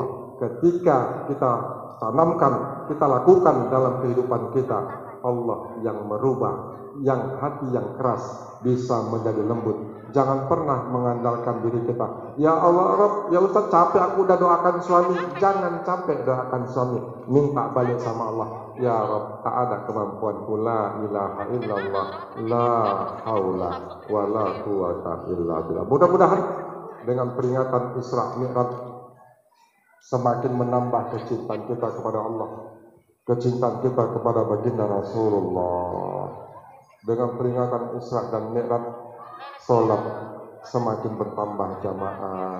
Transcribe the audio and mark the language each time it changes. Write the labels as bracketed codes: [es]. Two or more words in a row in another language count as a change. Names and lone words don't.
[id] Ketika kita tanamkan, kita lakukan dalam kehidupan kita, Allah yang merubah, yang hati yang keras bisa menjadi lembut. Jangan pernah mengandalkan diri kita. [ar] يا الله رب, [id] ya Ustaz capek aku udah doakan suami. Jangan capek doakan suami, minta balik sama Allah. [ar] يا رب, [id] tak ada kemampuanku, [ar] لا إله إلا الله، لا حول ولا قوة إلا بالله. [id] Mudah-mudahan dengan peringatan Isra Mi'raj semakin menambah kecintaan kita kepada Allah, kecintaan kita kepada baginda Rasulullah. Dengan peringatan Isra dan Mi'raj, sholat semakin bertambah jamaah.